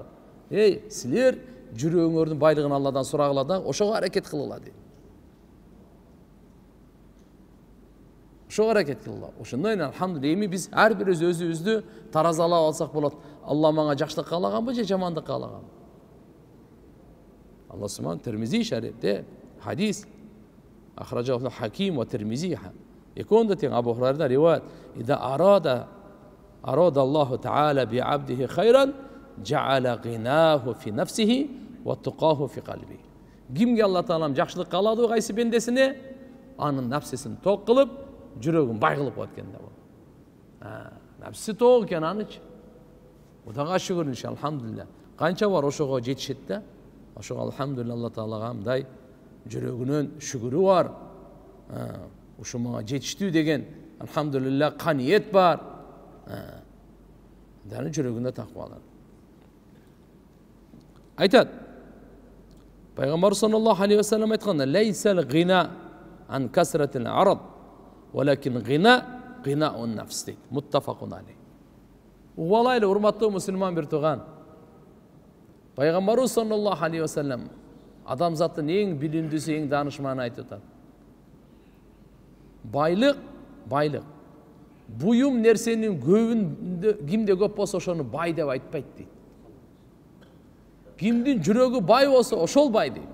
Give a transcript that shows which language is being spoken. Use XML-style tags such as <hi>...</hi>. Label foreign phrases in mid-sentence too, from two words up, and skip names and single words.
<ky>Эй, силер жүрөгүңөрдүн байлыгын Алладан сурагыла да, ошого аракет кылыла дейт. Ошого аракет кылыла. Ошондой алхамдулилlah, эми биз ар бир өзүбүздү таразалап алсак болот. Алла мага жакшылык каалаганбы же жамандык каалаганбы? Алла субхан Термизи шарифте</ky> <ar>حديث أخرجه</ar> <ky>Хаким ва Термизи.</ky> <ar>Еконда тең Абу Хурайрадан риваят: "إذا أراد الله تعالى بعبده خيرا، جعل غناه في نفسه وتقاه في قلبه."</ar> <ky>Кимге Алла Таалам жакшылык каалады кайсы бендесине, анын нафсисин ток кылып, жүрөгүн бай кылып коет экен да бул. Нафси ток экен анычы. Кудайга шүгүр иншалла, алхамдулилlah. Канча бар ошого жетишет да. Ошого алхамдулилlah Алла Таалага мындай жүрөгүнөн шүгүрү бар. Ошо мага жетиштүү деген алхамдулилlah каниет бар. Даны жүрөгүндө таквалар.</ky> <ar>Айтат. پайгамбар صلى الله عليه وسلم айтканда: "ليس الغنى عن كثرة العرض، ولكن الغنى غنى النفس." дейт. متفق عليه.</ar> <ky>Угалайлы, урматтуу мусулман бир туган. Пайгамбарыбыз</ky> <ar>صلى الله عليه وسلم</ar> <ky>адамзаттын эң билимдүүсү, эң данышманы айтып атат. Байлык. Буюм нерсенин көбүндө кимде көп болсо ошону бай деп айтпайт дейт. Кимдин жүрөгү бай болсо ошол бай дейт.</ky>